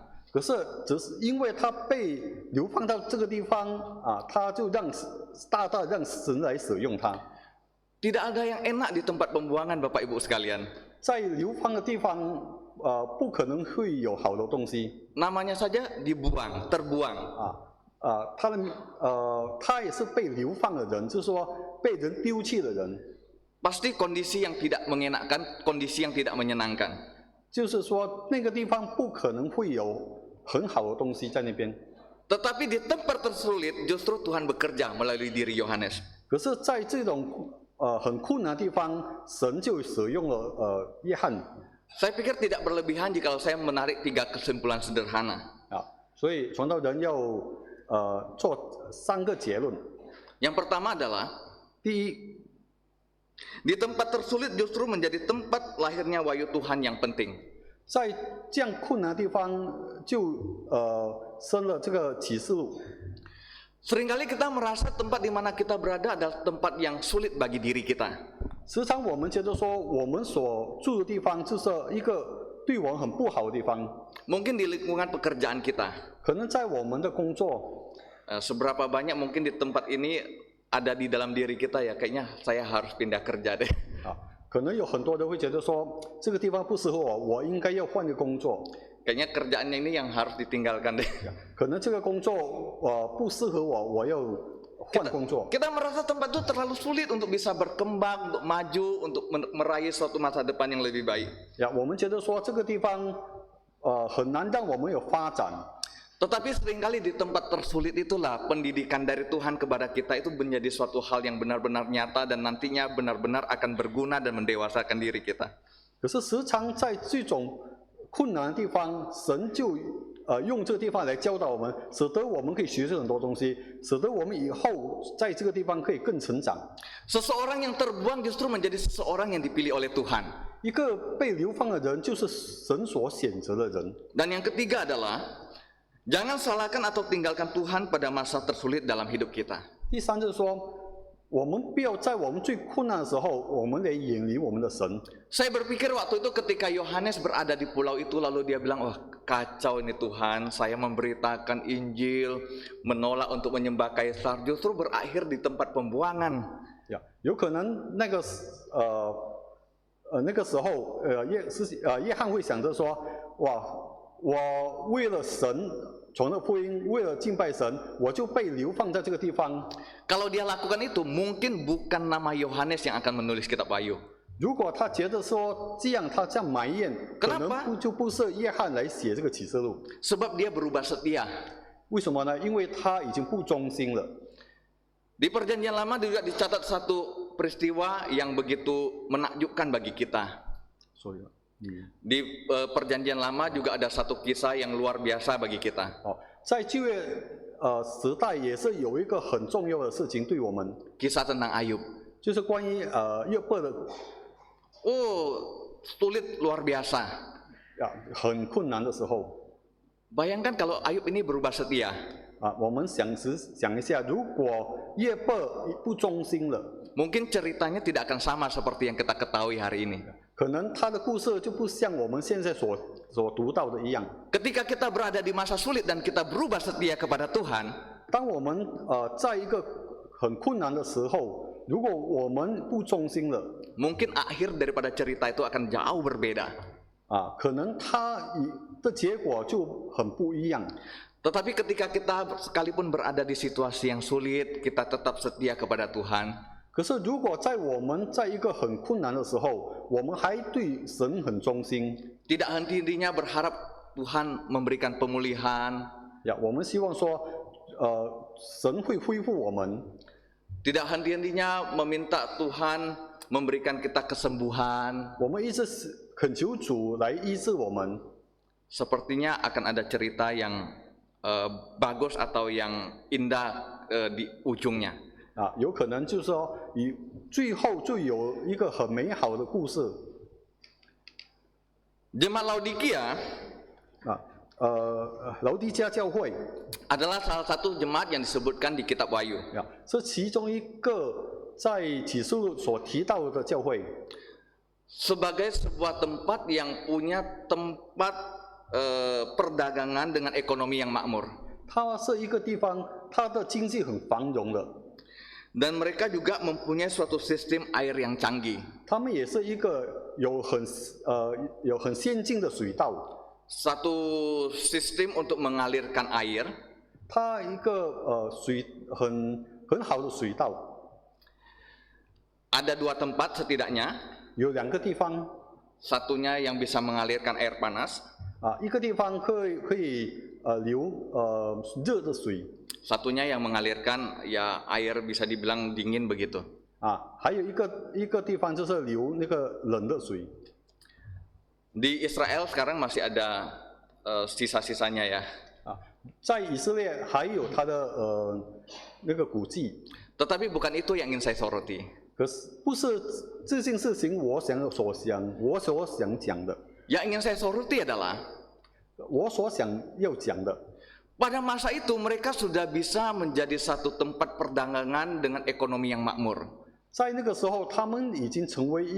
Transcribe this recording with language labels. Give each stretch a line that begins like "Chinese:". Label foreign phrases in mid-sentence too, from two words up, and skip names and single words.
Chinese: 可是只是因为他被流放到这个地方他就大大让神来使用他。
Indonesian: Tidak ada yang enak di tempat pembuangan, Bapak Ibu sekalian.
Chinese: 在流放的地方不可能会有好的东西
Indonesian: Namanya saja dibuang, terbuang.
Chinese: 他也是被流放的人，就是说被人丢弃的人，
Indonesian: Pasti kondisi yang tidak mengenakan, kondisi yang tidak menyenangkan.
Chinese: 就是说那个地方不可能会有很好的东西在那边。
Indonesian: Tetapi di tempat tersulit justru Tuhan bekerja melalui diri Yohanes.
Chinese: 可是，在这种很困难的地方，神就使用了约翰
Indonesian: Saya pikir tidak berlebihan jika saya menarik 3 kesimpulan sederhana.
Chinese: 所以传道人要做3个结论。
Indonesian: Yang pertama adalah
Chinese: 第一，
Indonesian: di tempat tersulit justru menjadi tempat lahirnya wahyu Tuhan yang penting.
Chinese: 在这样困难的地方就生了这个启示录。
Indonesian: Seringkali kita merasa tempat di mana kita berada adalah tempat yang sulit bagi diri kita.
Chinese: 时常我们觉得说，我们所住的地方就是一个对我们很不好的地方，
Indonesian: Mungkin di lingkungan pekerjaan kita.
Chinese: 可能在我们的工作，
Indonesian: Seberapa banyak mungkin di tempat ini ada di dalam diri kita ya, kayaknya saya harus pindah kerja deh.
Chinese: 啊，可能有很多人会觉得说这个地方不适合我，我应该要换个工作。
Indonesian: Kayaknya kerjaannya ini yang harus ditinggalkan deh.
Chinese: 可能这个工作不适合我，我要换工作。
Indonesian: Kita merasa tempat itu terlalu sulit untuk bisa berkembang, untuk maju, untuk meraih suatu masa depan yang lebih baik.
Chinese: 呀，我们觉得说这个地方很难让我们有发展。
Indonesian: Tetapi seringkali di tempat tersulit itulah pendidikan dari Tuhan kepada kita itu menjadi suatu hal yang benar-benar nyata dan nantinya benar-benar akan berguna dan mendewasakan diri kita.
Chinese: 可是时常在这种困难的地方，神就用这个地方来教导我们，使得我们可以学习很多东西，使得我们以后在这个地方可以更成长。
Indonesian: Seseorang yang terbuang justru menjadi seseorang yang dipilih oleh Tuhan.
Chinese: 一个被流放的人，就是神所选择的人。
Indonesian: Dan yang ketiga adalah jangan salahkan atau tinggalkan Tuhan pada masa tersulit dalam hidup kita.
Chinese: 第三就是说，我们不要在我们最困难的时候，我们来远离我们的神。
Indonesian: Saya berpikir waktu itu ketika Yohanes berada di pulau itu lalu dia bilang, wah kacau ini Tuhan, saya memberitakan Injil, menolak untuk menyembah Kaisar, justru berakhir di tempat pembuangan.
Chinese: 呀，有可能那个时候，约翰会想着说，哇，我为了神传了福音，为了敬拜神，我就被流放在这个地方。
Indonesian: Kalau dia lakukan itu, mungkin bukan nama Yohanes yang akan menulis kitab Wahyu.
Chinese: 如果他觉得说这样，他这样埋怨，可能就不是约翰来写这个启示录。
Indonesian: Sebab dia berubah setia.
Chinese: 为什么呢？因为他已经不忠心了。
Indonesian: Di Perjanjian Lama juga dicatat satu peristiwa yang begitu menakjubkan bagi kita.
Chinese: 所以，
Indonesian: Di Perjanjian Lama juga ada satu kisah yang luar biasa bagi kita.
Chinese: 在旧约时代也是有一个很重要的事情对我们，
Indonesian: Kisah tentang Ayub.
Chinese: 就是关于约伯的
Indonesian: Oh, sulit luar biasa.
Chinese: 很困难的时候。
Indonesian: Bayangkan kalau Ayub ini berubah setia.
Chinese: 我们想一下，如果约伯不忠心了，
Indonesian: Mungkin ceritanya tidak akan sama seperti yang kita ketahui hari ini.
Chinese: 可能他的故事就不像我们现在所读到的一样。
Indonesian: Ketika kita berada di masa sulit dan kita berubah setia kepada Tuhan,
Chinese: 当我们在一个很困难的时候，如果我们不忠心了，
Indonesian: mungkin akhir daripada cerita itu akan jauh berbeda.
Chinese: 可能他的结果就很不一样。
Indonesian: Tetapi ketika kita sekalipun berada di situasi yang sulit, kita tetap setia kepada Tuhan.
Chinese: 可是如果我们在一个很困难的时候，我们还对神很忠心，
Indonesian: Tidak henti-hentinya berharap Tuhan memberikan pemulihan.
Chinese: 我们希望说，神会恢复我们，
Indonesian: Tidak henti-hentinya meminta Tuhan memberikan kita kesembuhan.
Chinese: 我们一直恳求主来医治我们。
Indonesian: Sepertinya akan ada cerita yang bagus atau yang indah di ujungnya.
Chinese: 有可能就是说，最后就有一个很美好的故事。
Indonesian: Jemaat Laodikia
Chinese: 劳迪加教会
Indonesian: adalah salah satu jemaat yang disebutkan di kitab Wahyu.
Chinese: 是其中一个在启示录所提到的教会。
Indonesian: Sebagai sebuah tempat yang punya tempat perdagangan dengan ekonomi yang makmur.
Chinese: 它是一个地方，它的经济很繁荣的。
Indonesian: Dan mereka juga mempunyai suatu sistem air yang canggih.
Chinese: 他们也是一个有很先进的水道。
Indonesian: Satu sistem untuk mengalirkan air.
Chinese: 它一个很好的水道。
Indonesian: Ada dua tempat setidaknya.
Chinese: 有两个地方。
Indonesian: Satunya yang bisa mengalirkan air panas.
Chinese: 一个地方可以流热的水。
Indonesian: Satunya yang mengalirkan ya air bisa dibilang dingin begitu.
Chinese: 还有一个地方就是流那个冷的水。
Indonesian: Di Israel sekarang masih ada sisa-sisanya ya.
Chinese: 在以色列还有它的那个古迹。
Indonesian: Tetapi bukan itu yang ingin saya soroti.
Chinese: 可是不是这件事情我所想讲的。
Indonesian: Yang ingin saya soroti adalah
Chinese: 我所想要讲的。
Indonesian: pada masa itu mereka sudah bisa menjadi satu tempat perdagangan dengan ekonomi yang makmur.